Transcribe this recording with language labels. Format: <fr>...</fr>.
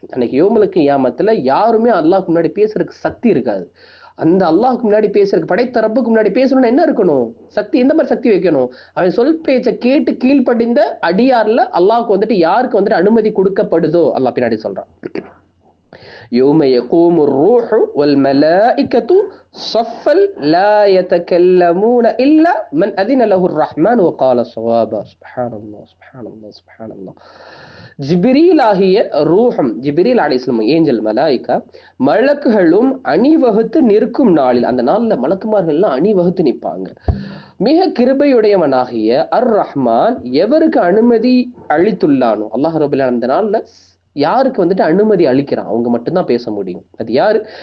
<ta>அன்னைக்கு யௌமுல் கியாமத்துல யாருமே அல்லாஹ்க்கு முன்னாடி பேசுறதுக்கு சக்தி இருக்காது. அந்த அல்லாஹ்க்கு முன்னாடி பேசுறதுக்கு, படைத்த ரப்புக்கு முன்னாடி பேசணும்னா என்ன இருக்கணும்? சக்தி. எந்த மாதிரி சக்தி வைக்கணும்? அவன் சொல் பேச்சை கேட்டு கீழ்ப்படிந்த அடியார்ல அல்லாஹ்க்கு வந்துட்டு யாருக்கு வந்துட்டு அனுமதி கொடுக்கப்படுதோ அல்லாஹ் பின்னாடி சொல்றான்.</ta> <ar>يوم يقوم الروح والملائكة صفا لا يتكلمون إلا من أذن له الرحمن وقال صوابا. سبحان الله سبحان الله سبحان الله.</ar> <ta>ஜிப்ரீல் ஆகிய ரூஹம், ஜிப்ரீல் அலைஹிஸ்ஸலாம் ஏஞ்சல் மலாயிகா, மலக்குகளும் அணிவகுத்து நிற்கும் நாளில், அந்த நாள்ல மலக்குமார்கள் எல்லாம் அணிவகுத்து நிற்பாங்க. மிக கிருபையுடையவனாகிய அர் ரஹ்மான் எவருக்கு அனுமதி அளித்துள்ளானோ, அல்லாஹ் ரப்பல் ஆலமீன் அந்த நாள்ல யாருக்கு வந்துட்டு அனுமதி அளிக்கிறான் அவங்க மட்டும்தான் பேச முடியும். அது யாரு?</ta>